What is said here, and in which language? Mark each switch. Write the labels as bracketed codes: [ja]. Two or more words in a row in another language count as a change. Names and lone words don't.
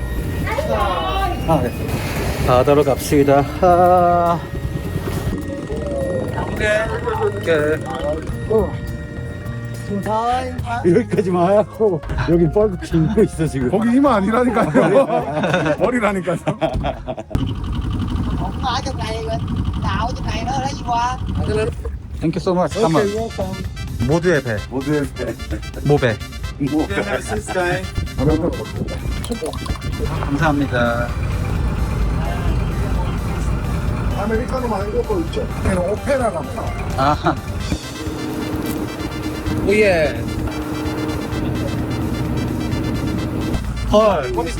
[ko] 네. 바다로 갑시다. 여기까지 와요. 여기 뻘겋게 입고 있어 지금. 거기 이마 아니라니까요. 머리라니까요. [vi] ở trong này đào trong này nó lấy gì qua [en] thank you so much. [ko] 잠깐만. 모두의 배. 모두의 배. 모배. 감사합니다. 아메리카노 말고 또 있죠. 걔는 오페라랍니다. 오예. 헐.